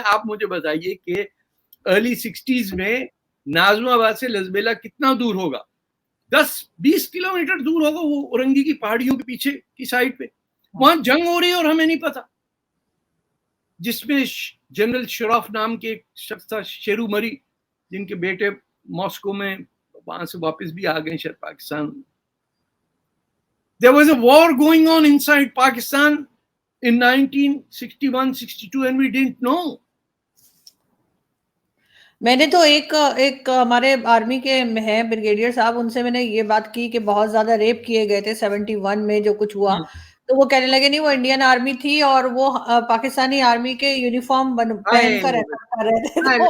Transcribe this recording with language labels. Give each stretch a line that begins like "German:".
Urdu: آپ مجھے بتائیے کہ ارلی 60s میں نازم آباد سے لسبیلا کتنا دور ہوگا؟ 10-20 کلومیٹر دور ہوگا, وہ اورنگی کی پہاڑیوں کے پیچھے کی سائڈ پہ. وہاں جنگ ہو رہی ہے اور ہمیں نہیں پتا, جس میں جنرل شراف نام کے ایک شخص تھا, شیرو مری, جن کے بیٹے ماسکو میں, وہاں سے واپس بھی آ گئے شاید Pakistan.
English: There was a war going on inside Pakistan in 1961-62 and we didn't know.
Urdu: میں نے تو ایک ہمارے آرمی کے ہیں بریگیڈیئر صاحب, ان سے میں نے یہ بات کی کہ بہت زیادہ ریپ کیے گئے تھے 71 میں جو کچھ ہوا, تو وہ کہنے لگے نہیں وہ انڈین آرمی تھی اور وہ پاکستانی آرمی کے یونیفارم پہن کر رہے تھے.